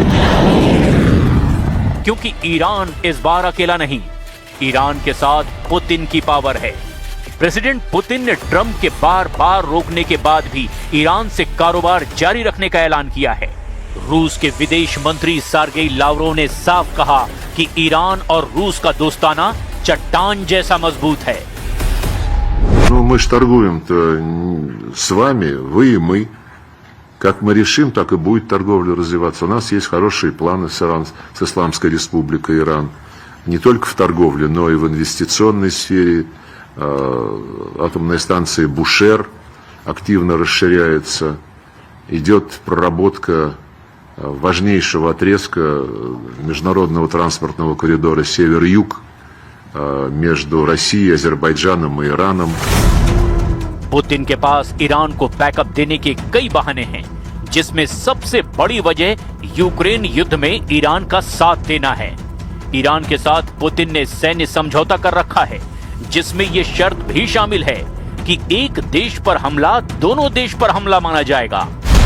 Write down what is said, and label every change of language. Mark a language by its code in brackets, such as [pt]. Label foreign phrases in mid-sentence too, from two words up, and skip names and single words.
[hi] क्योंकि ईरान इस बार अकेला नहीं, ईरान के साथ पुतिन की पावर है। प्रेसिडेंट पुतिन ने ट्रंप के बार बार रोकने के बाद भी ईरान से कारोबार जारी रखने का ऐलान किया है। रूस के विदेश मंत्री सर्गेई लावरोव ने साफ कहा कि ईरान और रूस का दोस्ताना चट्टान जैसा मजबूत है। [ru] Ну, мы ж торгуем-то с вами, вы и мы. Как мы решим, так и будет торговля развиваться. У нас есть хорошие планы с Исламской Республикой Иран. Не только в торговле, но и в инвестиционной сфере. Атомная станция Бушер активно расширяется. Идет проработка важнейшего отрезка международного транспортного коридора Север-Юг между Россией, Азербайджаном и Ираном. [hi] पुतिन के पास ईरान को बैकअप देने के कई बहाने हैं, जिसमें सबसे बड़ी वजह यूक्रेन युद्ध में ईरान का साथ देना है। ईरान के साथ पुतिन ने सैन्य समझौता कर रखा है, जिसमें यह शर्त भी शामिल है कि एक देश पर हमला दोनों देश पर हमला माना जाएगा।